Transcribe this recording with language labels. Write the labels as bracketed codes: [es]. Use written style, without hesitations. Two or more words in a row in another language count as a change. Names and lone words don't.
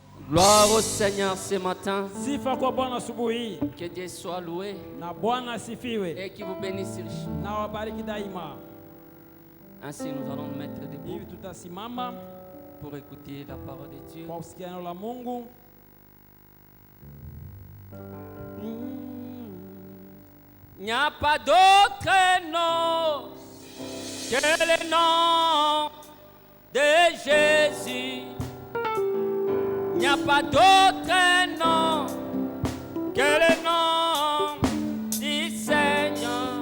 [fr] Gloire au Seigneur ce matin. [sw] Sifa kwa Bwana asubuhi. [fr] Que Dieu soit loué [sw] Na Bwana asifiwe. [fr] et qu'il vous bénisse richement. [sw] Na wabariki daima. [fr] Ainsi, nous allons nous mettre debout [sw] Hivi tutasimama [fr] pour écouter la parole de Dieu. [sw] kwa kusikia neno la Mungu. [fr] Il n'y a pas d'autre nom que le nom de Jésus. Il n'y a pas d'autre nom que le nom du Seigneur.